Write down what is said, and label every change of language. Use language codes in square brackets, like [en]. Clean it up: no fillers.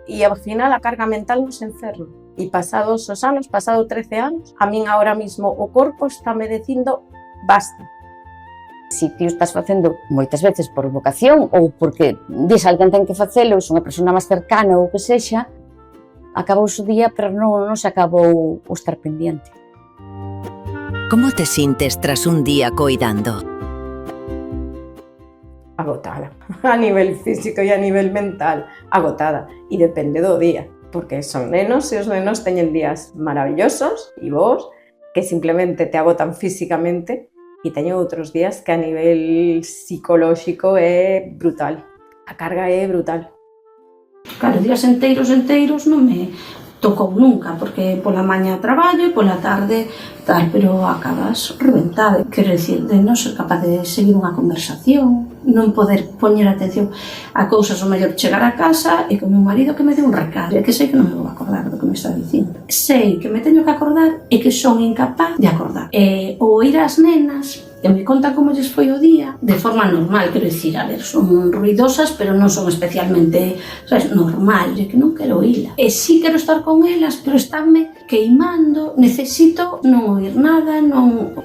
[gl] E ao final a carga mental nos enferma. E pasados os anos, pasado 13 anos, a min ahora mismo o corpo está me dicindo basta. Si ti o estás facendo moitas veces por vocación ou porque dis alguén ten que facelo, é unha persona máis cercana ou que sexa, acabou o día, pero non se acabou o estar pendiente. [es] ¿Cómo te sientes tras un día coidando? [gl] Agotada, a nivel físico e a nivel mental, agotada, e depende do día, porque son nenos e os nenos teñen días maravillosos e vos que simplemente te agotan físicamente e teñen outros días que a nivel psicolóxico é brutal, a carga é brutal. Claro, días enteiros non me tocou nunca, porque pola mañá traballo e pola tarde tal, pero acabas reventada. Quero dicir, de non ser capaz de seguir unha conversación, non poder poñer atención a cousas, o mellor chegar a casa e con meu marido que me dé un recado, e que sei que non me vou acordar do que me está dicindo. Sei que me teño que acordar e que son incapaz de acordar. Ou ir ás nenas que me contan como lles foi o día de forma normal, quero dicir, a ver, son ruidosas, pero non son especialmente, sabes, normal, é que non quero oíla. E sí quero estar con elas, pero estánme queimando, necesito non oír nada, non...